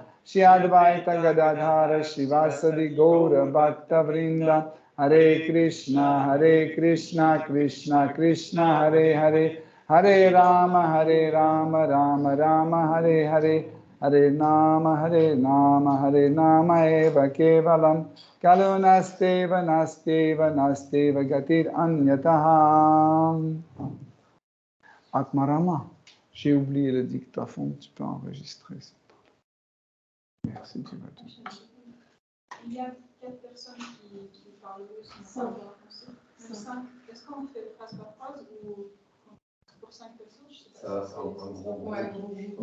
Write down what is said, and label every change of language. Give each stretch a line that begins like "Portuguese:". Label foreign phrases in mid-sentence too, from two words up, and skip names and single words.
Sanskrit: श्री अद्वैत गदाधर श्रीवासादि गौर भक्त वृन्द हरे कृष्ण कृष्ण कृष्ण हरे हरे हरे राम राम राम हरे हरे हरे नाम एव केवलम् कलौनास्त्येव नास्त्येव गतिर् अन्यथा. Atmarama,
French: j'ai oublié le dictaphone, tu peux enregistrer ça. Merci, tu vas tout. Il y a 4 personnes qui parlent russe, mais pas français. 5. Est-ce qu'on fait phrase par phrase ou pour 5 personnes? Je sais pas. Ça va un gros.